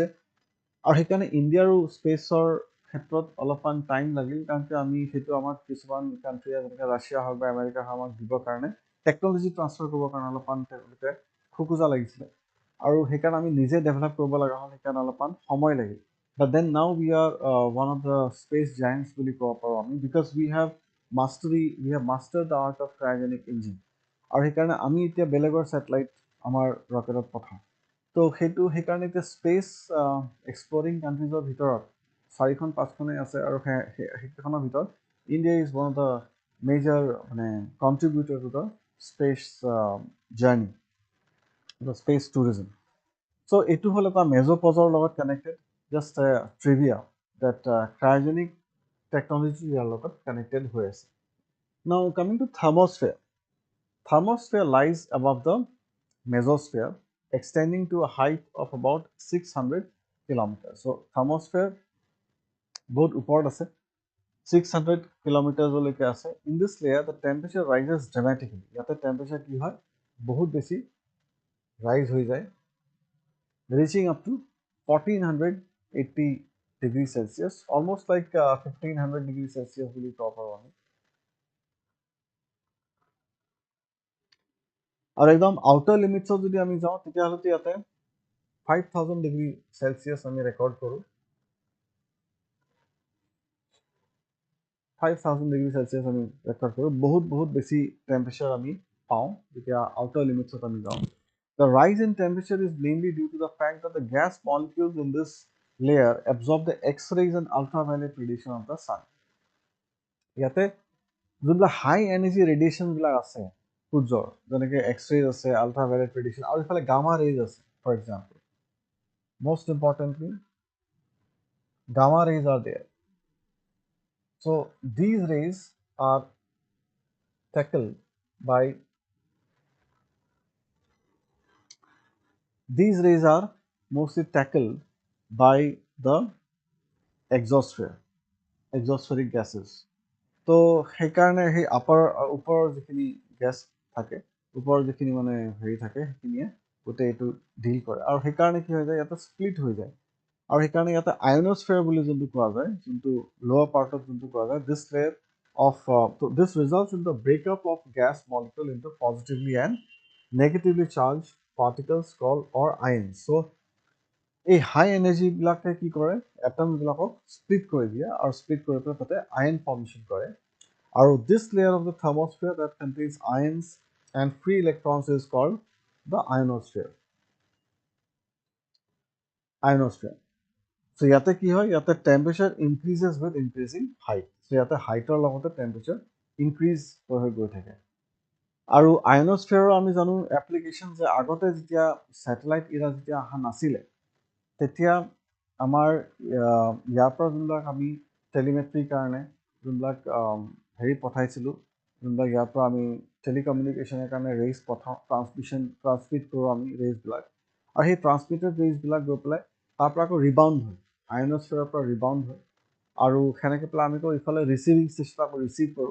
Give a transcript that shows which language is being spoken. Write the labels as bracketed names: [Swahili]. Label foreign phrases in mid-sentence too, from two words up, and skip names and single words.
[Assamese] আৰু সেইকাৰণে ইণ্ডিয়াৰো স্পেচৰ ক্ষেত্ৰত অলপমান টাইম লাগিল, কাৰণ আমি সেইটো আমাক কিছুমান কাণ্ট্ৰিয়ে যেনেকৈ ৰাছিয়া হওক বা আমেৰিকা হওক আমাক দিবৰ কাৰণে [English] technology transfer [Assamese] কৰিবৰ কাৰণে অলপমান তেওঁলোকে খোকোজা লাগিছিলে, আৰু সেইকাৰণে আমি নিজে ডেভেলপ কৰিব লগা হ'ল, সেইকাৰণে অলপমান সময় লাগিল। [English] But then now we are one of the space giants [Assamese] বুলি ক'ব পাৰোঁ আমি, [English] because we have mastered the art of cryogenic engine. [Assamese] আৰু সেইকাৰণে আমি এতিয়া বেলেগৰ ছেটেলাইট আমাৰ ৰকেটত পঠাওঁ। তো সেইকাৰণে এতিয়া [English] space exploring [Assamese] কাণ্ট্ৰিজৰ ভিতৰত 4-5খনেই আছে, আৰু সেইকেইখনৰ ভিতৰত [English] India is one of the major [Assamese] মানে [English] contributor to the space journey, the space tourism. [Assamese] চ' এইটো হ'ল এটা মেজ'পজৰ লগত কানেক্টেড, [English] just trivia that cryogenic technology [Assamese] ইয়াৰ লগত কানেক্টেড হৈ আছে। [English] Now coming to thermosphere. Thermosphere lies above the Mesosphere, extending to a height of about 600 kilometers. [Assamese] So, thermosphere বহুত ওপৰত আছে, 600 কিলোমিটাৰলৈকে আছে। [English] In this layer, the temperature rises dramatically. [Assamese] ইয়াতে টেম্পাৰেচাৰ কি হয়? বহুত বেছি ৰাইজ হৈ যায়, [English] reaching up to 1480 degrees Celsius, almost like 1500 degrees Celsius [Assamese] বুলি ক'ব পাৰোঁ আমি। আৰু একদম আউটাৰ লিমিটছত যদি আমি যাওঁ, তেতিয়াহ'লেতো ইয়াতে 5000 ডিগ্ৰী চেলচিয়াছ আমি ৰেকৰ্ড কৰোঁ। 5000 ডিগ্ৰী চেলচিয়াছ আমি ৰেকৰ্ড কৰোঁ। বহুত বেছি টেম্পাৰেচাৰ আমি পাওঁ যেতিয়া আউটাৰ লিমিটছত আমি যাওঁ। [English] The rise in temperature is mainly due to the fact that the gas molecules in this layer absorb the X-rays and ultraviolet radiation of the sun. [Assamese] ইয়াতে যোনবিলাক [English] high energy [Assamese] ৰেডিয়েশ্যনবিলাক আছে সূৰ্যৰ, যেনেকৈ এক্স-ৰেজ আছে, আল্ট্ৰাভায়োলেট ৰেডিয়েশ্যন, আৰু ইফালে গামা ৰেজ আছে। [English] For example, most importantly, gamma rays are there. So these rays are tackled by mostly tackled by the exospheric gases. [Assamese] তো সেইকাৰণে সেই ওপৰৰ যিখিনি গেছ থাকে, ওপৰৰ যিখিনি মানে হেৰি থাকে, সেইখিনিয়ে গোটেই এইটো ডিল কৰে, আৰু সেইকাৰণে কি হৈ যায়, ইয়াতে স্প্লিট হৈ যায়। আৰু সেইকাৰণে ইয়াতে আয়নোস্ফিয়াৰ বুলি যোনটো কোৱা যায়, যোনটো লোৱাৰ পাৰ্টত যোনটো কোৱা যায়, [English] this results in the breakup of gas molecule into positively and negatively charged particles called or ions. [Assamese] So এই হাই এনাৰ্জিবিলাকে কি কৰে, এটমবিলাকক স্প্লিট কৰি দিয়ে, আৰু স্প্লিট কৰি পেলাই তাতে আয়ন ফৰ্মেশ্যন কৰে। [English] আৰু this layer of the thermosphere that contains ions and free electrons is called the ionosphere. So [Assamese] ইয়াতে কি হয়, ইয়াতে [English] temperature increases with increasing height. [Assamese] চ' ইয়াতে হাইটৰ লগতে টেম্পাৰেচাৰ ইনক্ৰিজ হৈ গৈ থাকে। আৰু আয়নোস্ফিয়াৰৰ আমি জানো এপ্লিকেশ্যন, যে আগতে যেতিয়া [English] satellite era [Assamese] যেতিয়া অহা নাছিলে, তেতিয়া আমাৰ ইয়াৰ পৰা যোনবিলাক আমি টেলিমেট্ৰিৰ কাৰণে যোনবিলাক হেৰি পঠাইছিলোঁ, যোনবিলাক ইয়াৰ পৰা আমি টেলিকমিউনিকেশ্যনৰ কাৰণে ৰেইজ পঠাওঁ, ট্ৰান্সমিট কৰোঁ আমি ৰেইজবিলাক, আৰু সেই ট্ৰান্সমিটেড ৰেইজবিলাক গৈ পেলাই তাৰ পৰা আকৌ ৰিবাউণ্ড হয়, আয়নোস্ফিয়াৰৰ পৰা ৰিবাউণ্ড হয়, আৰু সেনেকৈ পেলাই আমি আকৌ ইফালে ৰিচিভিং ষ্টেচনত আকৌ ৰিচিভ কৰোঁ।